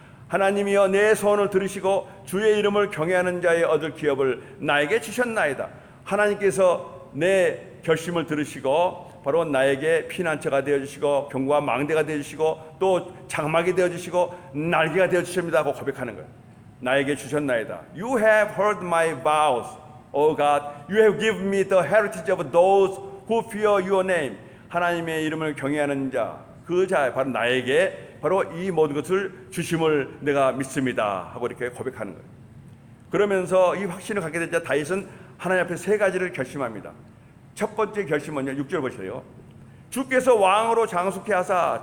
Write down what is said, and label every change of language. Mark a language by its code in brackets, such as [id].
[ko] 하나님이여 내 소원을 들으시고 주의 이름을 경외하는 자의 얻을 기업을 나에게 주셨나이다. 하나님께서 내 결심을 들으시고 바로 나에게 피난처가 되어주시고 견고한 망대가 되어주시고 또 장막이 되어주시고 날개가 되어주십니다 하고 고백하는 거예요. 나에게 주셨나이다. [en] You have heard my vows, O God. You have given me the heritage of those who fear your name. [ko] 하나님의 이름을 경외하는 자, 그 자 바로 나에게 바로 이 모든 것을 주심을 내가 믿습니다 하고 이렇게 고백하는 거예요. 그러면서 이 확신을 갖게 된 자 다윗은 하나님 앞에 세 가지를 결심합니다. 첫 번째 결심은요, 6절 보세요. 주께서 왕으로 장수케 하사.